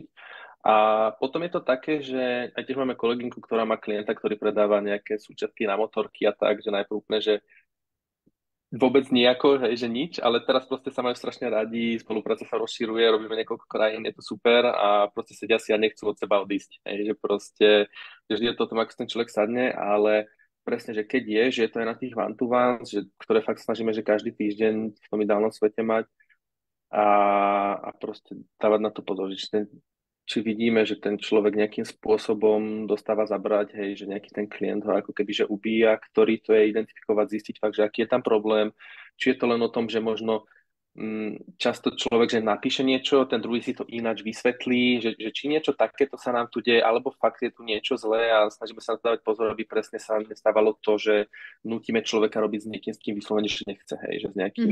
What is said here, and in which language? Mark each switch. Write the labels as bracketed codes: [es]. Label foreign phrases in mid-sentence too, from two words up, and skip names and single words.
[sk] A potom je to také, že aj tiež máme kolegynku, ktorá má klienta, ktorý predáva nejaké súčiastky na motorky a tak, že najprv úplne, že vôbec nejako, hej, že nič, ale teraz proste sa majú strašne radi, spolupráca sa rozširuje, robíme niekoľko krajín, je to super a proste sedia si a nechcú od seba odísť. Hej, že proste, že vždy je to o tom, ako si ten človek sadne, ale presne, že keď je, že je to aj na tých one-to-ones, že, ktoré fakt snažíme, že každý týždeň v tom ideálnom svete mať a, a proste dávať na to pozor, že či vidíme, že ten človek nejakým spôsobom dostáva zabrať, hej, že nejaký ten klient ho ako keby že ubíja, ktorý to je identifikovať, zistiť fakt, že aký je tam problém, či je to len o tom, že možno často človek, že napíše niečo, ten druhý si to ináč vysvetlí, že či niečo takéto sa nám tu deje, alebo fakt je tu niečo zlé a snažíme sa na to dávať pozor, aby presne sa nestávalo to, že nutíme človeka robiť s niekým, s kým vyslovene, že nechce, hej, že s nejakým